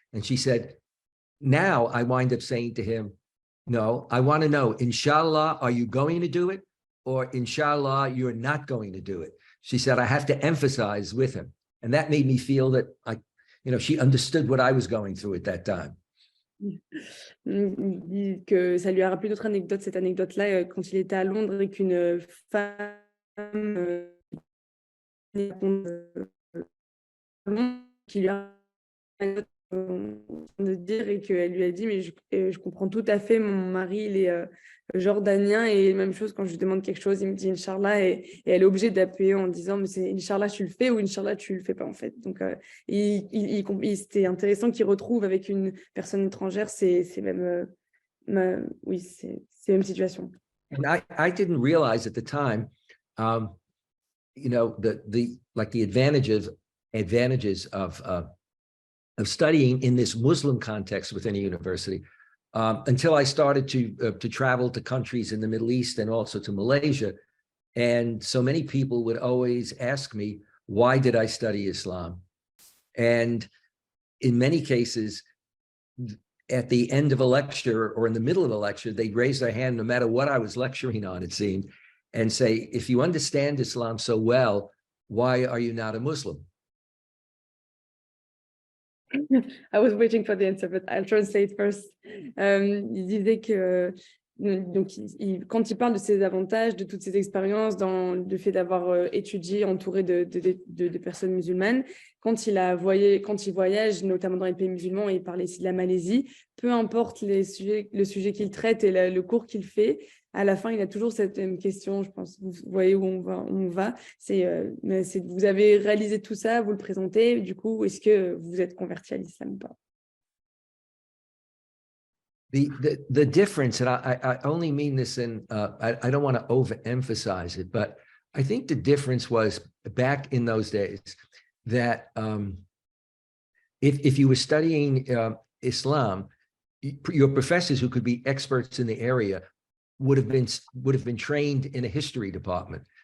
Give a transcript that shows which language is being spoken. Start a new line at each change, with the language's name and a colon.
English: And she said, now I wind up saying to him, no, I want to know, Inshallah, are you going to do it? Or Inshallah, you're not going to do it. She said, I have to emphasize with him. And that made me feel that she understood what I was going through at that time.
French: Il dit que ça lui a rappelé d'autres anecdotes, cette anecdote-là, quand il était à Londres et qu'une femme qui lui a de dire et qu'elle lui a dit mais je comprends tout à fait, mon mari il est jordanien et même chose quand je lui demande quelque chose il me dit Inch'Allah et elle est obligée d'appuyer en disant mais c'est Inch'Allah tu le fais ou Inch'Allah tu le fais pas en fait. Donc c'était intéressant qu'il retrouve avec une personne étrangère, c'est même oui c'est la même situation.
English: And I didn't realize at the time the advantages of studying in this Muslim context within a university until I started to travel to countries in the Middle East and also to Malaysia. And so many people would always ask me, why did I study Islam? And in many cases, at the end of a lecture or in the middle of a lecture, they'd raise their hand no matter what I was lecturing on, it seemed, and say, if you understand Islam so well, why are you not a Muslim? I was waiting for the answer, but I'll translate first.
French: Il disait que donc, quand il parle de ses avantages, de toutes ses expériences, dans le fait d'avoir étudié entouré de personnes musulmanes, quand il voyage, notamment dans les pays musulmans, et il parle ici de la Malaisie, peu importe le sujet qu'il traite et le cours qu'il fait, à la fin, il a toujours cette même question, je pense, vous voyez où on va, c'est vous avez réalisé tout ça, vous le présentez, du coup, est-ce que vous êtes converti à l'islam ou pas?
English: The difference, and I only mean this in, I don't want to overemphasize it, but I think the difference was back in those days that if you were studying Islam, your professors who could be experts in the area would have been trained in a history department.